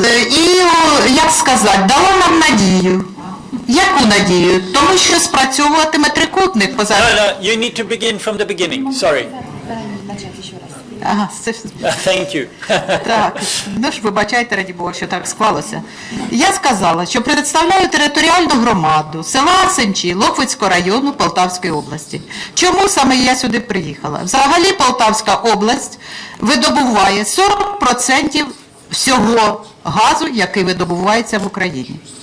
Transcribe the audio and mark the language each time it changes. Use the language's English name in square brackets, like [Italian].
[Ukrainian] І, як сказати, дало нам надію. Яку надію? Тому що спрацьовуватиме трикутник. [English] No, you need to begin from the beginning, sorry. [Ukrainian] Ага, це... [English] Thank you. [Ukrainian] Так, ну ж, вибачайте, раді Бога, що так склалося. Я сказала, що представляю територіальну громаду села Сенчі Лохвицького району Полтавської області. Чому саме я сюди приїхала? Взагалі Полтавська область видобуває 40% всього газу, який видобувається в Україні.